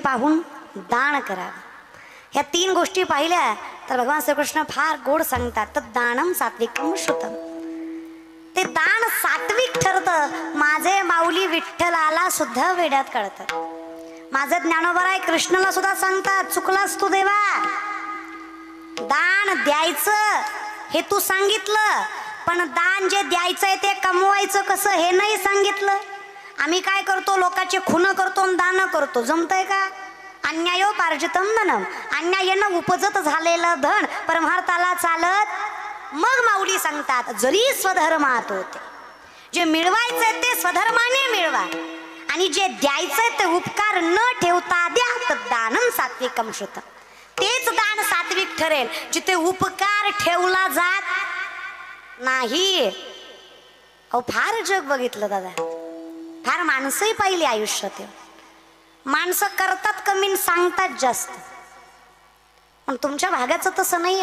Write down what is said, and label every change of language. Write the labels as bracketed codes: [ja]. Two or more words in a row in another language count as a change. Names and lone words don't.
[mr] पाहून दान करावं ह्या 3 गोष्टी पाहिल्या तर भगवान श्रीकृष्ण फार गोड सांगतात तर [sa] दानम सात्विकम श्रुतम [mr] ते दान सात्विक ठरतं माझे माऊली विठ्ठलाला सुद्धा वेड्यात कळतात माझं ज्ञानोबराय कृष्णाला सुद्धा सांगतात चुकलास तू देवा दान द्यायचं हे तू सांगितलं पण दान जे द्यायचंय ते कमवायचं कसं हे नाही सांगितलं आम्ही काय करतो लोकांचे खून करतो आणि दान करतो जमतंय का [sa] अन्यायोपार्जितम धनम [mr] अन्यायानं उपजत झालेलं धन परमार्थाला चालत मग माऊली सांगतात जरी स्वधर्मात होते जे मिळवायचंय ते स्वधर्माने मिळवा आणि जे द्यायचंय ते उपकार न ठेवता द्या तर [sa] दानम सात्विकम श्रुतम [mr] तेच दान सात्विक ठरेल जिथे उपकार ठेवला जात नाही. अहो फार जग बघितलं दादा, फार माणसंही पाहिली आयुष्यात. माणसं करतात कमी सांगतात जास्त. पण तुमच्या भागाचं तसं नाहीये.